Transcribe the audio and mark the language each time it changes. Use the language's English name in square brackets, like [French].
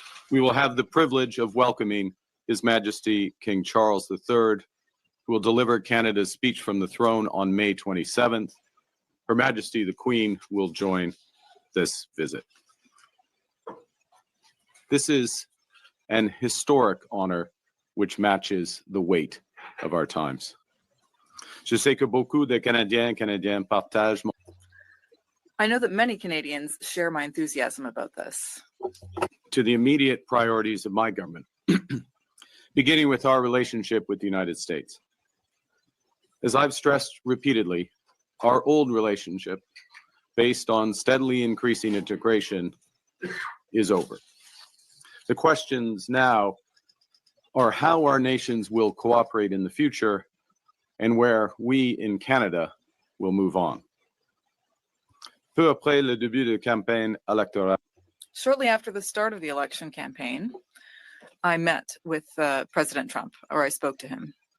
[English] We will have the privilege of welcoming His Majesty King Charles III, who will deliver Canada's speech from the throne on May 27th. Her Majesty the Queen will join this visit. This is an historic honor which matches the weight of our times. [French] Je sais que beaucoup de Canadiens partagent mon... [English] I know that many Canadians share my enthusiasm about this. To the immediate priorities of my government, beginning with our relationship with the United States. As I've stressed repeatedly, our old relationship, based on steadily increasing integration, is over. The questions now are how our nations will cooperate in the future and where we in Canada will move on. [French] Peu après le début de campagne électorale. [English] Shortly after the start of the election campaign, I met with President Trump, or I spoke to him.